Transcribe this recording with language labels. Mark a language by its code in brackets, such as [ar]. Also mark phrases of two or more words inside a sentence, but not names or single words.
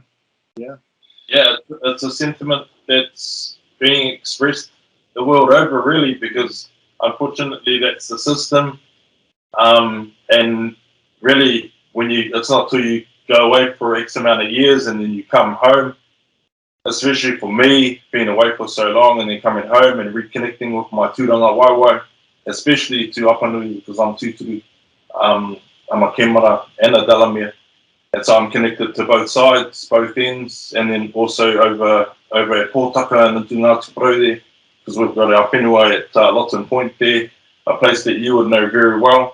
[en] It's a sentiment that's being expressed the world over, really, because unfortunately that's the system. And really, it's not till you go away for X amount of years and then you come home, especially for me, being away for so long and then coming home and reconnecting with my [mi] tūranga waiwai, [en] especially to Apanui, because I'm tūturu. I'm a Kemara and a Dalamere. And so I'm connected to both sides, both ends, and then also over at Pōtaka and the Ngāti Porou there, because we've got our whenua at Lotten Point there, a place that you would know very well.